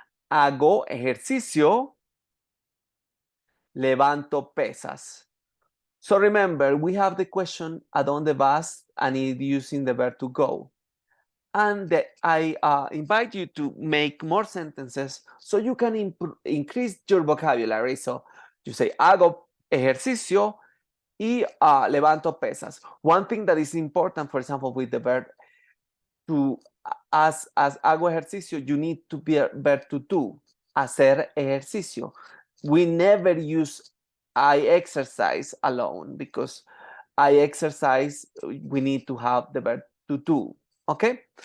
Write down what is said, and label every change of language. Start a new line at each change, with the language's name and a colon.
Spanish: Hago ejercicio. Levanto pesas.
English: So remember, we have the question
Spanish: ¿a dónde vas?
English: And it's using the verb to go. And I invite you to make more sentences so you can increase your vocabulary. So you say
Spanish: hago ejercicio y levanto pesas.
English: One thing that is important, for example, with the verb to as
Spanish: hago ejercicio,
English: you need to be a verb to do.
Spanish: Hacer ejercicio.
English: We never use I exercise alone because I exercise, we need to have the verb to do. Okay?